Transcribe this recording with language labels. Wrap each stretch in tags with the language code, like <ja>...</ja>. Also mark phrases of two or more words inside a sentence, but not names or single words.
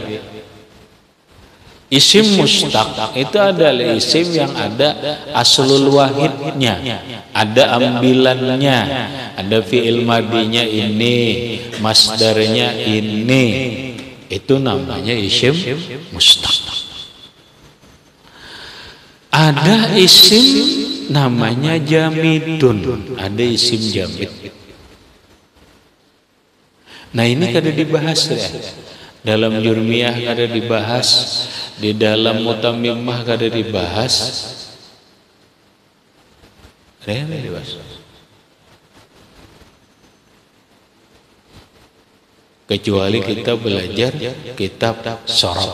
<id>Isim mustaq itu adalah isim yang ada aslul wahidnya, ada ambilannya, ada fi'il madinya ini, masdarnya ini. Itu namanya isim mustaq. Ada isim namanya jamidun, ada isim jamid. Nah ini kada dibahas ya. Dalam jurmiyah kada dibahas, di dalam mutammimah kada dibahas. Ada dibahas. Kecuali kita belajar kitab sorof.</id>